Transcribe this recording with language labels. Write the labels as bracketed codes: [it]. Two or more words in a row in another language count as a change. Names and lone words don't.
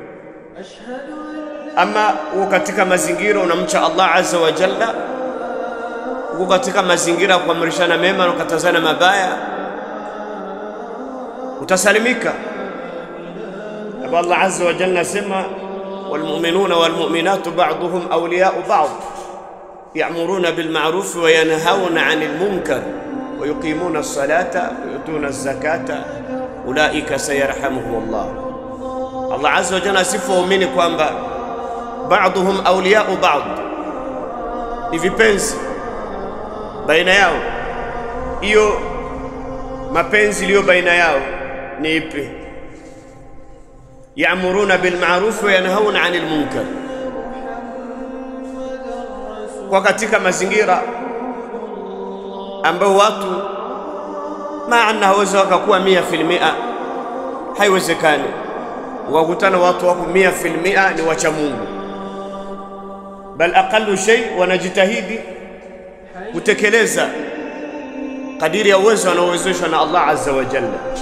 [sw] Ama uko katika mazingira unamcha Allah [ar] عز وجل, [sw] uko katika mazingira kuamrishana mema na kukatazana mabaya, utasalimika. [ar] الله عز وجل sema والمؤمنون والمؤمنات بعضهم أولياء بعض يأمرون بالمعروف وينهون عن المنكر ويقيمون الصلاة ويؤتون الزكاة أولئك سيرحمهم الله. الله عز وجل [sw] sifa waumini kwamba [ar] بعضهم أولياء بعض, [sw] ni vipenzi baina yao. Hiyo mapenzi iliyo baina yao ni ipi? [ar] يأمرون بالمعروف وينهون عن المنكر. [sw] Kwa katika mazingira ambao watu maana hawezi wakakuwa 100%, haiwezekani wakutana watu wako 100% ni wacha Mungu, [ar] بل أقل شيء [sw] wanajitahidi kutekeleza kadiri ya uwezo anaowezeshwa na Allah [ar] عز وجل,